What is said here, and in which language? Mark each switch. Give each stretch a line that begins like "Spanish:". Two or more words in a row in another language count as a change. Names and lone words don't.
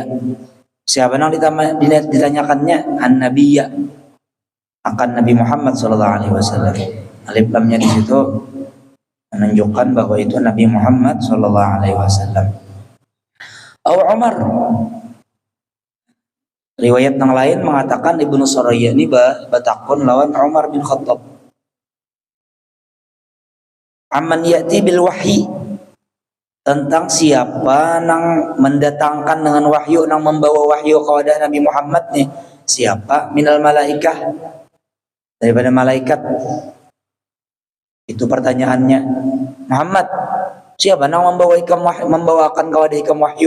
Indonesian: Siapa yang ditanyakannya? An-Nabiyya, akan Nabi Muhammad SAW. Alif lamnya di situ menunjukkan bahwa itu Nabi Muhammad SAW. Atau Umar. Riwayat yang lain mengatakan Ibnu Surayya ini batakun lawan Umar bin Khattab.
Arabic: Amman ya'ti bil wahyi,
Indonesian: tentang siapa yang mendatangkan dengan wahyu, yang membawa wahyu kepada Nabi Muhammad nih. Siapa?
Arabic: Minal malaikah,
Indonesian: daripada malaikat. Itu pertanyaannya. Muhammad, siapa yang membawakan kepada ikam wahyu?